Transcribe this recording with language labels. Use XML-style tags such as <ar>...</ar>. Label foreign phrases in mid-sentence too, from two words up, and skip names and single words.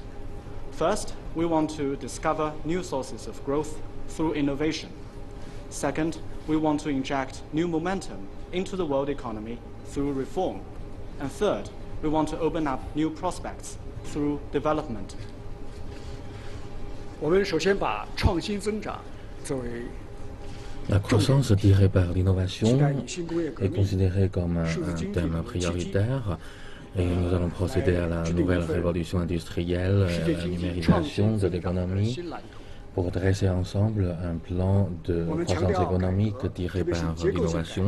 <en>First, we want to discover new sources of growth through innovation. Second, we want to inject new momentum into the world economy through reform. And third, we want to open up new prospects through development.</en> <zh>我们首先把创新增长作为</zh> <fr>La croissance tirée par l'innovation est considérée comme un thème prioritaire et nous allons procéder à la nouvelle révolution industrielle et à la numérisation de l'économie pour dresser ensemble un plan de croissance économique tiré par l'innovation.</fr>